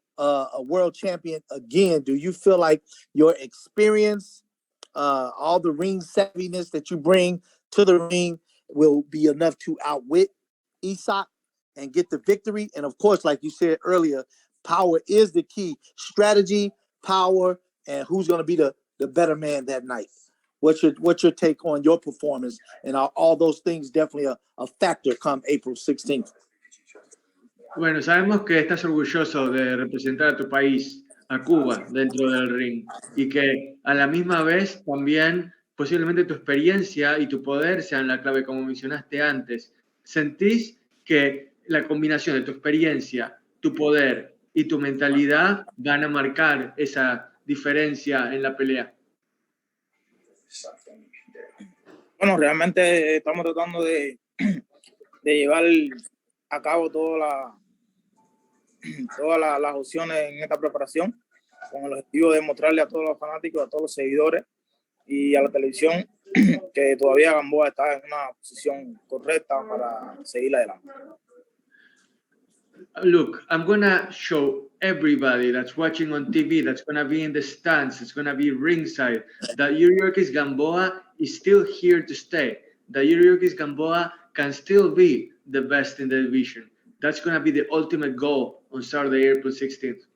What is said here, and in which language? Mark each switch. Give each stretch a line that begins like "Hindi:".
English: a world champion again, do you feel like your experience, all the ring savviness that you bring to the ring will be enough to outwit Isak and get the victory? And of course, like you said earlier, power is the key. Strategy, power, and who's going to be the better man that night. What's your take on your performance? And all those things definitely a factor come April 16th.
Spanish: Bueno, sabemos que estás orgulloso de representar a tu país, a Cuba, dentro del ring, y que a la misma vez también posiblemente tu experiencia y tu poder sean la clave, como mencionaste antes. ¿Sentís que la combinación de tu experiencia, tu poder y tu mentalidad van a marcar esa diferencia en la pelea? Bueno, realmente estamos tratando de llevar a cabo todas las opciones en esta preparación, con el objetivo de mostrarle a todos los fanáticos, a todos los seguidores y a la televisión que todavía Gamboa está en una posición correcta para seguir adelante.
English: Look, I'm gonna show everybody that's watching on TV, that's gonna be in the stands, it's gonna be ringside, that Yuriorkis Gamboa is still here to stay. That Yuriorkis Gamboa can still be the best in the division. That's gonna be the ultimate goal on Saturday, April 16th.